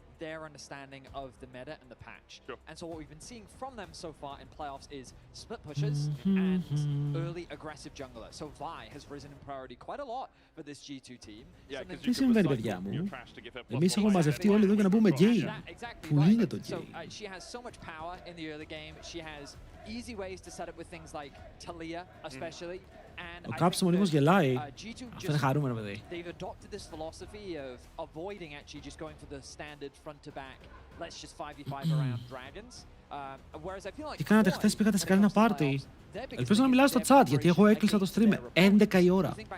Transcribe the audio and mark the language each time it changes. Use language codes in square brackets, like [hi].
[en] Their understanding of the meta and the patch. Sure. And so what we've been seeing from them so far in playoffs is split pushes and early aggressive jungler. So Vi has risen in priority quite a lot for this G2 team. [el] Τι συμβαίνει, παιδιά μου? Εμείς έχουμε μαζευτεί όλοι εδώ για να μπούμε game. Πού είναι το game? [en] So she has so much power in the early game. She has easy ways to set up with things like Talia especially. [el] Ο Caps μονίμως γελάει. Αυτό είναι χαρούμενο, παιδί. [en] They've adopted this philosophy of avoiding actually just going for the standard front to back. Let's just 5v5 around dragons. [el] Τι κάνατε χθες, πήγατε σε κανένα πάρτι? Ελπίζω να μιλάω στο chat, γιατί εγώ έκλεισα το stream 11 η ώρα.